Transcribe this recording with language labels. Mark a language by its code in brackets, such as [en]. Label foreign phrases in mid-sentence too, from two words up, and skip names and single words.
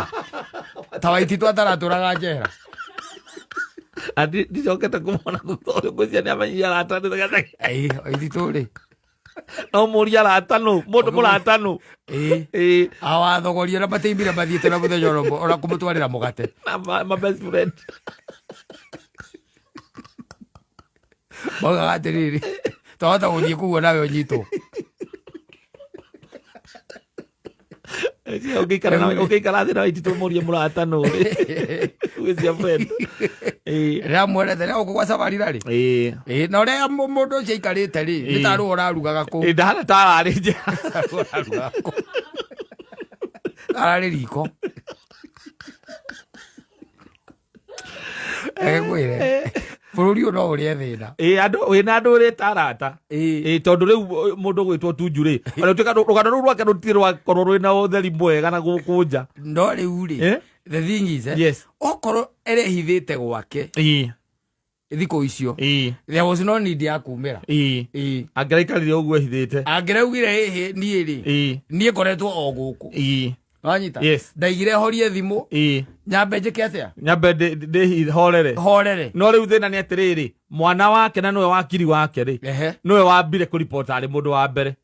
[ki] Ta Waititu ataratũraga njera. Ndicokete kũmona gũcia nĩ amenyire arata nĩ Waititu rĩ. No mũria arata nũ mũndũ mũrata nũ. Awathogoria na mateimbire mathiĩte na mũthenya ona kũmũtwarĩra mũgate. [en] My best friend. [ki] Moga atĩrĩrĩ. Twahota gũthiĩ kũguo nawe ũnyitwo. Ũngĩikara thĩ na Waititu mũrie mũrata nũ. [en] Who is your friend? [ki] Ramwendete na gũkũ gwa Safari rarĩ. Na ũrĩa mũndũ ũcio aikarĩte rĩ nĩ ta rũo ũrarugaga kũ. Ndahana ta ararĩ nja. Ararĩ riko. Ngwĩre bũrũri ũyũ no ũrĩa thĩna. Wĩna andũ ũrĩ ta arata. Tondũ rĩu mũndũ gwĩtwo Tuju rĩ. Rũgano rũu rwake rũtirĩ rwakorwo rwĩna ũtheri mwega na gũkũ nja. No rĩu rĩ. [en] The thing is, [ki] okorwo erehithĩte gwake thikũ icio, [en] there was no need [ki] ya kumĩra. Angĩraikarire ũguo ehithĩte. Angĩraugire niĩ rĩ, niĩ ngoretwo o gũkũ. Wanyita? Ndaigire horie thimũ. Nyambe njĩke atĩa? Nyambe horere. No rĩu thĩna nĩ atĩrĩrĩ, mwana wake na nĩwe wakiri wake rĩ, nĩwe wambire kũripota arĩ mũndũ wa mbere.